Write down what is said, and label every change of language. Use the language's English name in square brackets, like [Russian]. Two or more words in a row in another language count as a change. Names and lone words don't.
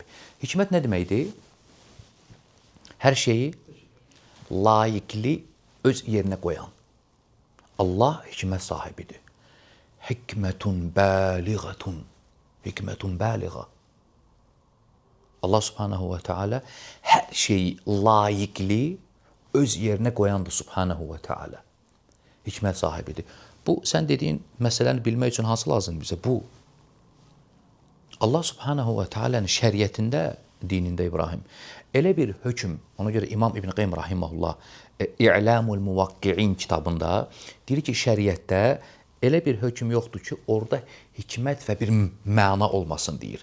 [Azerbaijani] Hikmət nə deməkdir? Hər şeyi layiqli öz yerinə qoyan. Allah hikmət sahibidir. [Arabic] حكمة بالغة. حكمة بالغة. [Azerbaijani] Allah [Arabic] سبحانه وتعالى [Azerbaijani] hər şeyi layiqli öz yerinə qoyandır [Arabic] سبحانه وتعالى. [Azerbaijani] Hikmət sahibidir. Bu, sən dediyin məsələni bilmək üçün hansı lazımdır bizə? Bu, Allah [Arabic] سبحانه وتعالى'nın [Azerbaijani] şəriətində, dinində İbrahim, elə bir hökm, ona görə İmam İbn Qayyim rahimehullah İ'lamul Muvaqqi'in kitabında deyir ki, şəriətdə elə bir hökm yoxdur ki, orada hikmət və bir məna olmasın deyir.